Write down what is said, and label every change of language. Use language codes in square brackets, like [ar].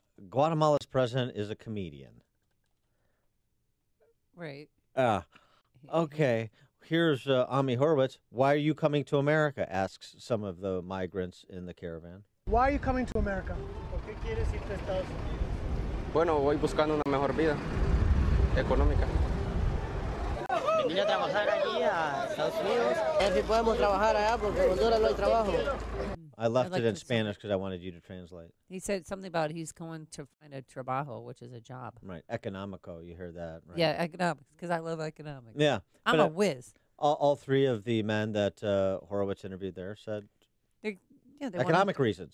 [en] Guatemala's president is a comedian. Right. Okay. Here's Ami Horowitz. Why are you coming to America? Asks some of the migrants in the Caravan. Why are you coming to America? [es] Bueno, voy buscando una mejor vida económica. Vine a trabajar aquí a Estados Unidos. A ver si podemos trabajar allá porque en Honduras no hay trabajo. [en] I left it in Spanish because I wanted you to translate. He said something about he's going to find a trabajo, which is a job. Right. Economico, you heard that, right? Yeah, economics, because I love economics. Yeah. I'm a whiz. All three of the men that Horowitz interviewed there said economic reasons.